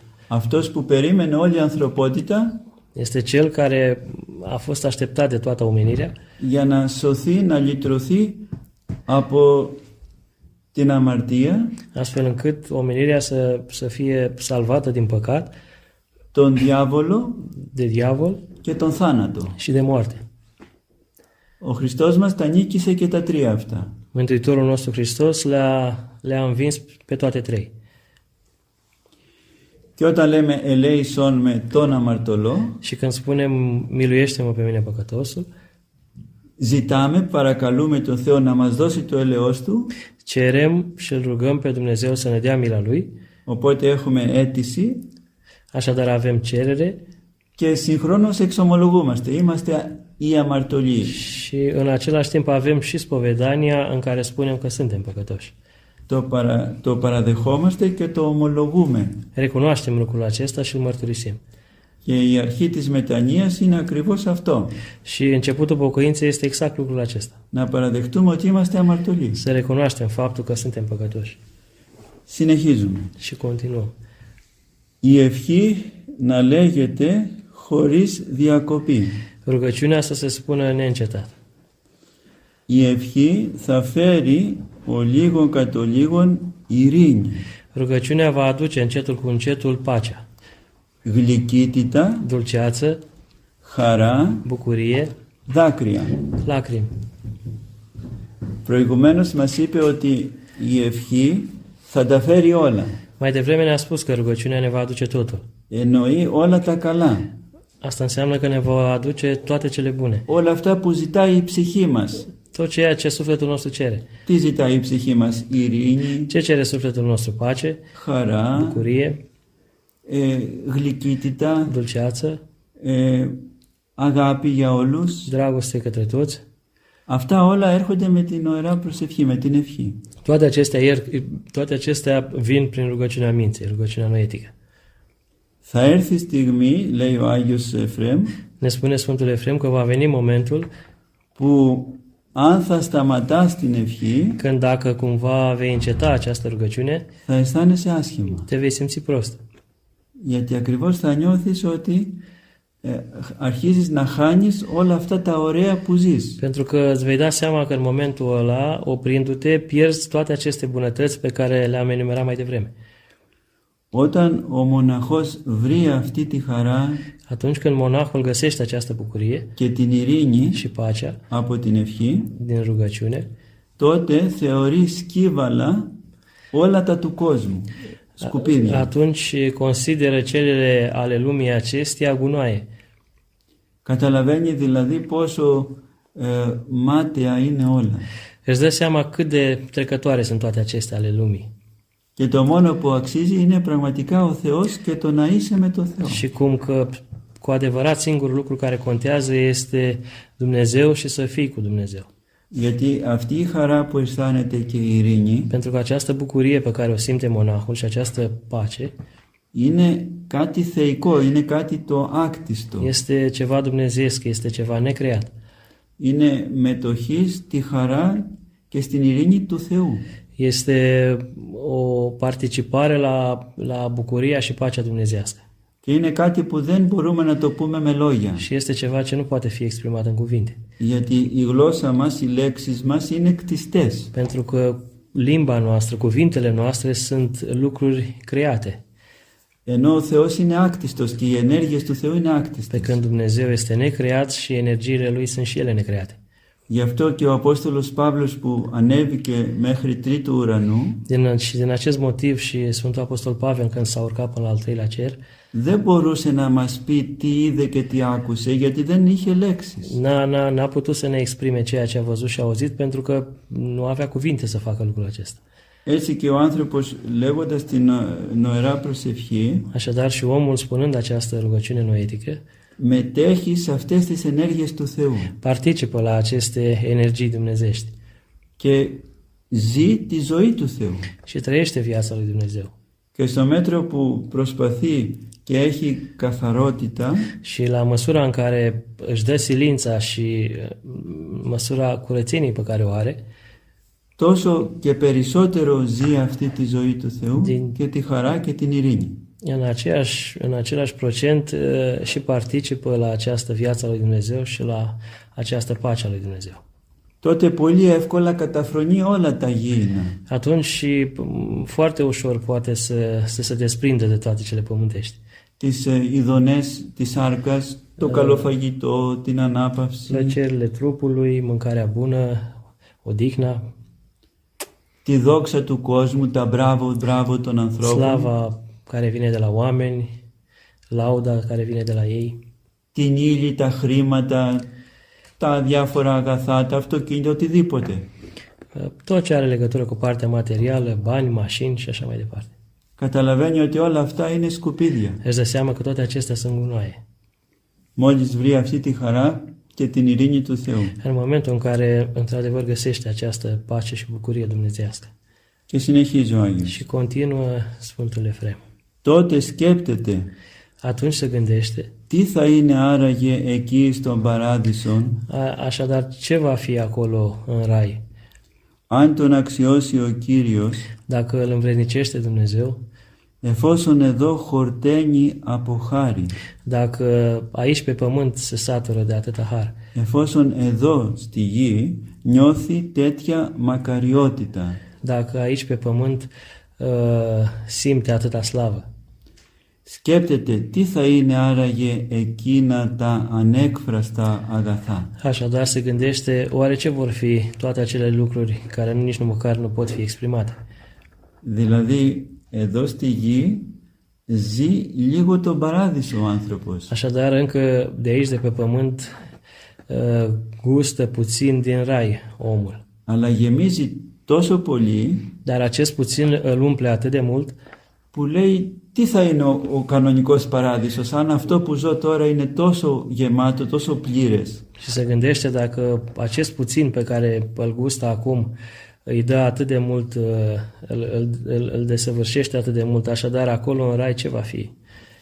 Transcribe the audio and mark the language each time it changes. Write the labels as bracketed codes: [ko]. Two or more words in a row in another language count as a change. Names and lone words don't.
[el] Αυτός που περίμενε όλη η ανθρωπότητα [ro] Este cel care a fost așteptat de toată omenirea [el] για να σωθεί, να λυτρωθεί από την αμαρτία, [ro] astfel încât omenirea să fie salvată din păcat, [el] τον διάβολο [ro] de diavol [el] και τον θάνατο. [ro] și de moarte. [el] Ο Χριστός μας τα νίκησε και τα τρία αυτά. [ro] Mântuitorul nostru Hristos le-a învins pe toate trei. [el] Και όταν λέμε ελέησον με τον αμαρτωλό, [ro] Și când spunem miluiește-mă pe mine păcătosul, [el] ζητάμε, παρακαλούμε τον Θεό να μας δώσει το έλεος Του, [ro] cerem și îl rugăm pe Dumnezeu să ne dea mila Lui, [el] οπότε έχουμε αίτηση [ro] așadar avem cerere [el] και συγχρόνως εξομολογούμαστε. Είμαστε οι αμαρτωλοί. [ro] și în același timp avem și spovedania în care spunem că suntem păcătoși. [el] Το παραδεχόμαστε και το ομολογούμε. [ro] Recunoaștem lucrul acesta și îl mărturisim. [el] Και η αρχή της μετανοίας είναι ακριβώς αυτό. [ro] Și începutul pocăinței este exact lucrul acesta. [el] Να παραδεχτούμε ότι είμαστε αμαρτωλοί. [ro] Să recunoaștem faptul că suntem păcătoși. [el] Συνεχίζουμε. [ro] Și continuăm. [el] Η ευχή να λέγεται χωρίς διακοπή. [ro] Rugăciunea să se spună neîncetat. [el] Η ευχή θα φέρει ο λίγον κατ' ο λίγον ειρήνη, [ro] Rugăciunea va aduce încetul cu încetul pacea, [el] γλυκύτητα, [ro] dulceață, [el] χαρά, [ro] bucurie, [el] δάκρυα. [ro] lacrimi. [el] Προηγουμένως μας είπε ότι η ευχή θα τα φέρει όλα. [ro] Mai devreme ne-a spus că rugăciunea ne va aduce totul. [el] Εννοεί όλα τα καλά. [ro] Asta înseamnă că ne va aduce toate cele bune. [el] Όλα αυτά που ζητάει η ψυχή μας. [ro] Tot ceea ce sufletul nostru cere. [el] Τι ζητάει η ψυχή μας? Ειρήνη, [ro] Ce cere sufletul nostru? Pace, [el] χαρά, [ro] bucurie, [el] γλυκύτητα, [ro] dulceață, [el] αγάπη για όλους. [ro] dragoste către toți. [el] Αυτά όλα έρχονται με την ωραία προσευχή, με την ευχή. [ro] Toate acestea vin prin rugăciunea minții, rugăciunea noetică. [el] Θα έρθει η στιγμή, λέει ο Άγιος Εφραίμ, [ro] Ne spune Sfântul Efrem că va veni momentul [el] που αν θα σταματάς την ευχή, [ro] când dacă cumva vei înceta această rugăciune, [el] θα αισθάνεσαι άσχημα. [ro] te vei simți prost. [el] Γιατί ακριβώς θα νιώθεις ότι αρχίζεις να χάνεις όλα αυτά τα ωραία που ζεις. [ro] Pentru că îți vei da seama că în momentul ăla, oprindu-te, pierzi toate aceste bunătăți pe care le-am enumerat mai devreme. [el] Όταν ο μοναχός βρει αυτή τη χαρά [ro] Atunci când monahul găsește această bucurie [el] και την ειρήνη [ro] și pacea [el] από την ευχή, [ro] din rugăciune, [el] τότε θεωρεί σκύβαλα όλα τα του κόσμου, σκουπίδια. [ro] atunci consideră celele ale lumii acesteia gunoaie. [el] Καταλαβαίνει δηλαδή πόσο μάταια είναι όλα. [ro] Îți dă seama cât de trecătoare sunt toate acestea ale lumii. [el] Και το μόνο που αξίζει είναι πραγματικά ο Θεός και το να είσαι με το Θεό. [ro] Și cum că cu adevărat singurul lucru care contează este Dumnezeu și să fii cu Dumnezeu. [el] Γιατί αυτή η χαρά που αισθάνεται και η ειρήνη [ro] Pentru că această bucurie pe care o simte monahul și această pace [el] είναι κάτι θεϊκό, είναι κάτι το άκτιστο. [ro] este ceva dumnezeiesc, este ceva necreat. [el] Είναι μετοχή στη χαρά και στην ειρήνη του Θεού. [ro] Este o participare la bucuria și pacea dumnezeiască. [el] Και είναι κάτι που δεν μπορούμε να το πούμε με λόγια. [ro] Și este ceva ce nu poate fi exprimat în cuvinte. [el] Γιατί η γλώσσα μας, οι λέξεις μας είναι κτιστές. [ro] Pentru că limba noastră, cuvintele noastre sunt lucruri create. [el] Ενώ ο Θεός είναι άκτιστος και οι ενέργειες του Θεού είναι [ro] Pe [el] άκτιστες. [ro] când Dumnezeu este necreat și energiile Lui sunt și ele necreate. [el] Γι' αυτό και ο Απόστολος Παύλος που ανέβηκε μέχρι τρίτου ουρανού [ro] Din acest motiv și Sfântul Apostol Pavel, când s-a urcat până la al treilea cer, [el] δεν μπορούσε να μας πει τι είδε και τι άκουσε γιατί δεν είχε λέξεις. [ro] n-a putut să ne exprime ceea ce a văzut și a auzit pentru că nu avea cuvinte să facă lucrul acesta. [el] Έτσι και ο άνθρωπος λέγοντας την νοερά προσευχή [ro] Așadar și omul, spunând această rugăciune noetică, [el] μετέχει σε αυτές τις ενέργειες του Θεού [ro] participă la aceste energii dumnezești [el] και ζει τη ζωή του Θεού. [ro] și trăiește viața lui Dumnezeu. [el] Και στο μέτρο που προσπαθεί και έχει καθαρότητα, [ro] Și la măsura în care își dă silința și măsura curățeniei pe care o are, [el] τόσο και περισσότερο ζει αυτή τη ζωή του Θεού και τη χαρά και την ειρήνη. [ro] în același procent și participă la această viață a lui Dumnezeu și la această pace a lui Dumnezeu. [el] Τότε πολύ εύκολα καταφρονεί όλα τα γήινα. [ro] Atunci și foarte ușor poate să se desprinde de toate cele pământești. [el] Τις ειδονές της σάρκας, το καλό φαγητό, την ανάπαυση, [ro] Plăcerile trupului, mâncarea bună, odihna, [el] τη δόξα του κόσμου, τα μπράβο των ανθρώπων, [ro] slava care vine de la oameni, lauda care vine de la ei, [el] την ύλη, τα χρήματα, τα διάφορα αγαθά, τα αυτοκίνητα, οτιδήποτε. [ro] tot ce are legătură cu partea materială, bani, mașini și așa mai departe. [el] Καταλαβαίνει ότι όλα αυτά είναι σκουπίδια. [ro] Își dă seama că toate acestea sunt gunoaie. [el] Μόλις βρει αυτή τη χαρά και την ειρήνη του Θεού. [ro] În momentul în care într-adevăr găsește această pace și bucurie dumnezeiască. [el] Και συνεχίζει ο Άγιος. [ro] Și continuă Sfântul Efrem. [el] Τότε σκέπτεται [ro] Atunci se gândește, [el] τι θα είναι άραγε εκεί στον παράδεισο [ro] așadar ce va fi acolo în rai? [el] αν τον αξιώσει ο Κύριος, [ro] Dacă îl învrednicește Dumnezeu, [el] εφόσον εδώ χορταίνει από χάρη, [ro] dacă aici pe pământ se satură de atâta har, [el] εφόσον εδώ στη γη νιώθει τέτοια μακαριότητα, [ro] dacă aici pe pământ simte atâta slavă, [el] σκέπτεται τι θα είναι άραγε εκείνα τα ανέκφραστα αγαθά. [ro] așadar se gândește oare ce vor fi toate acele lucruri care nici măcar nu pot fi exprimate. [el] Δηλαδή εδώ στη γη ζει λίγο τον παράδεισο ο άνθρωπος. [ro] Așadar încă de aici, de pe pământ, gustă puțin din rai omul. [el] Αλλά γεμίζει τόσο πολύ [ro] Dar acest puțin îl umple atât de mult [el] που λέει τι θα είναι ο κανονικός παράδεισος αν αυτό που ζω τώρα είναι τόσο γεμάτο, τόσο πλήρες. [ro] și se gândește dacă acest puțin pe care îl gustă acum îi dă atât de mult, îl desăvârșește atât de mult, așadar acolo în rai ce va fi?